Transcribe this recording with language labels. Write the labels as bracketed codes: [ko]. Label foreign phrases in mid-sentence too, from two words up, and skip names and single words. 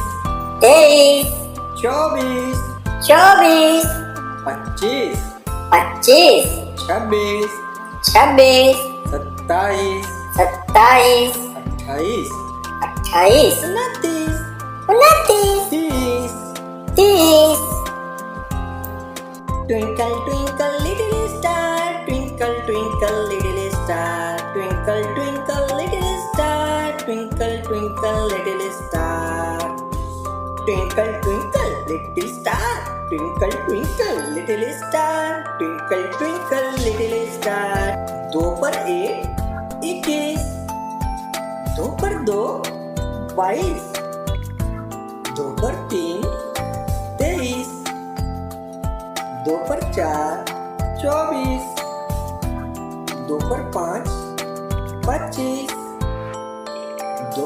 [hi] तेईस, 24, चौबीस, 25, पच्चीस, 26, छब्बीस, 27, सत्ताईस, 28, अट्ठाईस, 29, 29, 30. 30. [en] Twinkle, twinkle, little star, twinkle, twinkle, little star, twinkle, twinkle, little star, twinkle, twinkle, little star. Twinkle, twinkle, little star, twinkle, twinkle, little star, twinkle, twinkle, little star. [hi] दो पर एक 21, दो पर दो 22, दो पर तीन 23, दो पर चार 24, दो पर पाँच 25, दो